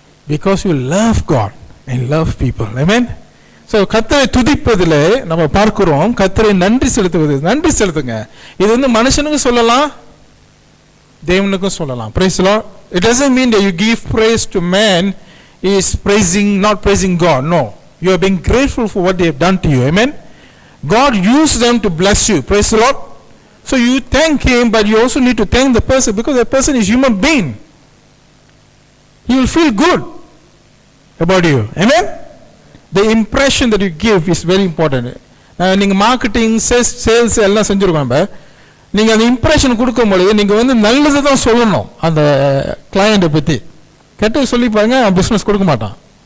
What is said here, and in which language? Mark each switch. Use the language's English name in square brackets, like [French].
[English] Because you love God and love people. Amen. [Tamil] So கர்த்தரை துதிப்பதிலே நம்ம பார்க்கிறோம், கர்த்தரை நன்றி செலுத்துவது. நன்றி செலுத்துங்க. இது மனுஷனுக்கு சொல்லலாம், தேவனுக்கும் சொல்லலாம். [English] Praise the Lord. It doesn't mean that you give praise to man is praising, not praising God. No, you are being grateful for what they have done to you. Amen. God used them to bless you. Praise the Lord. So you thank him, but you also need to thank the person, because the person is human being. He will feel good about you. Amen. The impression that you give is very important. [Tamil] நீங்கள் marketing sales எல்லாம் செஞ்சுருக்கோம். நீங்கள் அந்த impression கொடுக்கும்போது நீங்கள் வந்து நல்லது தான் சொல்லணும் அந்த கிளையண்ட்டை பற்றி. கெட்டது சொல்லி பாருங்க, அவன் பிஸ்னஸ் கொடுக்க மாட்டான்.